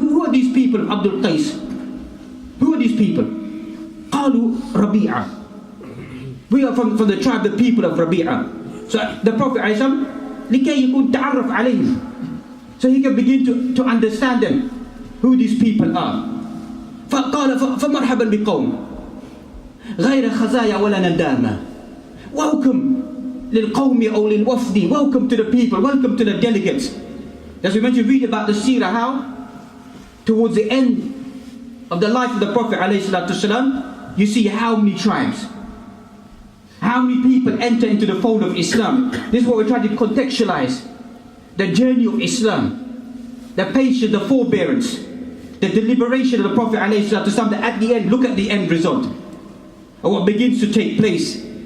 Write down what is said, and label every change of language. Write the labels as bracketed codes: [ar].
[en] Who are these people of Abdul Qais? Who are these people? [ar] قالوا ربيعة. [en] We are from the tribe, the people of Rabi'ah. So the Prophet ﷺ, [ar] لكي يكون تعرف عليهم, [en] so he can begin to understand them, who these people are. [ar] فقال فمرحبا بقوم غير خزايا ولا ندامة. [en] Welcome [ar] للقوم أو للوفد. [en] Welcome to the people, welcome to the delegates. As we mentioned, read about the seerah, how towards the end of the life of the Prophet ﷺ, you see how many tribes, how many people enter into the fold of Islam. This is what we're trying to contextualize. The journey of Islam, the patience, the forbearance, the deliberation of the Prophet ﷺ, that at the end, look at the end result of what begins to take place.